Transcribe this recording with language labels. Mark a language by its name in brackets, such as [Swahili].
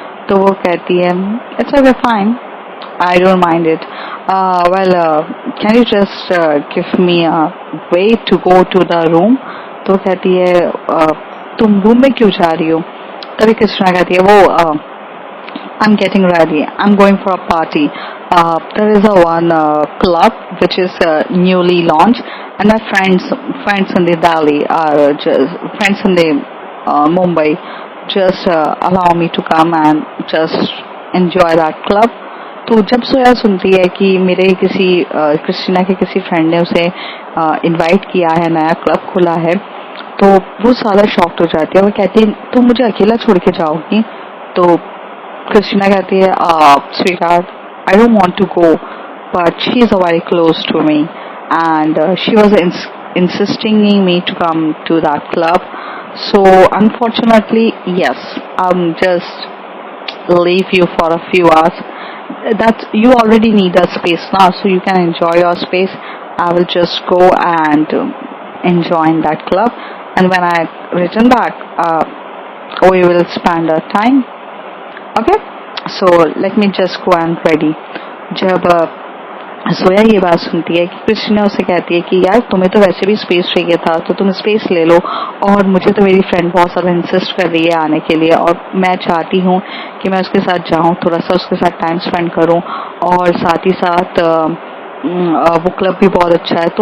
[Hindi] तो वो कहती है [English] It's okay fine, I don't mind it, well can you just give me a way to go to the room. [Hindi] तो कहती है तुम रूम में क्यों जा रही हो। तभी कृष्णा कहती है वो [English] I'm getting ready. I'm going for a party. There is a one club which is newly launched, and my friends in the Delhi are just friends in the Mumbai. Just allow me to come and just enjoy that club. [Hindi] तो जब सोया सुनती है कि मेरे किसी Christina के किसी friend ने उसे इनवाइट किया है, नया क्लब खुला है, तो वो सारा शॉक्ड हो जाती है। वो कहती है तुम मुझे अकेला छोड़ के जाओगी। तो क्रिस्टीना कहती है [English] sweetheart, I don't want to go, but she is very close to me and she was insisting me to come to that club. So unfortunately, yes, I'm just leave you for a few hours. That you already need a space now, so you can enjoy your space. I will just go and enjoy in that club, and when I return back, we will spend our time. Okay, so let me just go and ready. [Hindi] जब जोया ये बात सुनती है कि Christina उसे कहती है कि यार तुम्हें तो वैसे भी स्पेस चाहिए था तो तुम स्पेस ले लो, और मुझे तो मेरी फ्रेंड बहुत सारा इंसिस्ट कर रही है आने के लिए और मैं चाहती हूँ कि मैं उसके साथ जाऊँ, थोड़ा सा उसके साथ टाइम स्पेंड करूँ और साथ ही साथ वो क्लब भी बहुत अच्छा है।